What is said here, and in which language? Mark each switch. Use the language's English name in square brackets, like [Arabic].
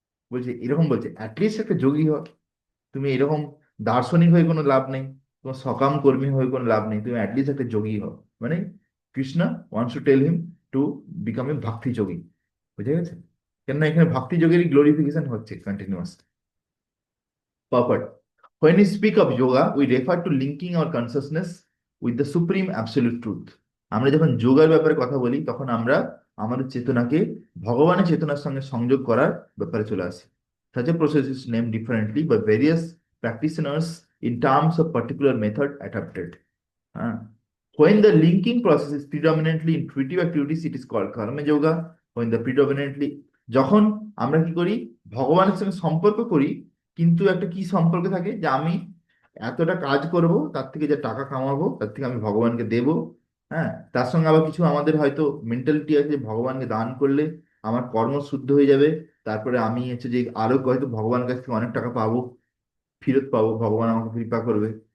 [Bangla] বলছে এরকম, বলছে অ্যাটলিস্ট একটা যোগী হও। তুমি এরকম দার্শনিক হয়ে কোনো লাভ নেই, তোমার সকাম কর্মী হয়ে কোনো লাভ নেই, তুমি অ্যাটলিস্ট একটা যোগী হও। [English] মানে Krishna wants to tell him to become a bhakti yogi. [Bangla] বুঝে গেছে? কেননা এখানে ভক্তি যোগেরই গ্লোরিফিকেশন হচ্ছে continuous. [English] Purport: when we speak of yoga, we refer to linking our consciousness with the supreme absolute truth. [Bangla] আমরা যখন যোগার ব্যাপারে কথা বলি, তখন আমরা আমাদের চেতনাকে ভগবানের চেতনার সঙ্গে সংযোগ করার ব্যাপারে চলে আসি। [English] Such a process is named differently by various practitioners in terms of particular method adopted. হ্যাঁ, when the linking process is predominantly intuitive activities, it is called karma yoga. When the predominantly, [Bangla] যখন আমরা কি করি, ভগবানের সঙ্গে সম্পর্ক করি, কিন্তু একটা কি সম্পর্ক থাকে, যে আমি এতটা কাজ করব, তার থেকে যে টাকা কামাবো তার থেকে আমি ভগবানকে দেব। হ্যাঁ, তার সঙ্গে আবার কিছু আমাদের হয়তো মেন্টালিটি আছে যে ভগবানকে দান করলে আমার কর্ম শুদ্ধ হয়ে যাবে, তারপরে আমি হচ্ছে যে আরো হয়তো ভগবানের কাছ থেকে অনেক টাকা পাবো, ফেরত পাবো, ভগবান আমাকে কৃপা করবে।